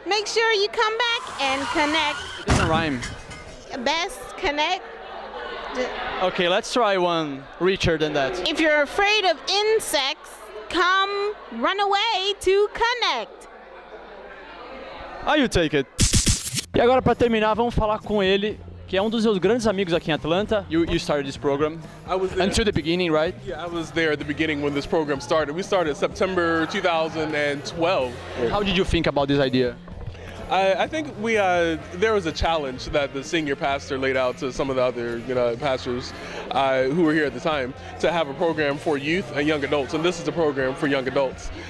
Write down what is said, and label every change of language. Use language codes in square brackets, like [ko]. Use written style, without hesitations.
[en] Make sure you come back and connect. It doesn't rhyme. Best connect. Okay, let's try one richer than that. If you're afraid of insects, come run away to Connect. How you take it? [pt] E agora, para terminar, vamos falar com ele, que é dos seus grandes amigos aqui em Atlanta. [en] You started this program. I was there. Until the beginning, right? Yeah, I was there at the beginning when this program started. We started September 2012. How did you think about this idea? I think there was a challenge that the senior pastor laid out to some of the other pastors who were here at the time to have a program for youth and young adults, and this is a program for young adults.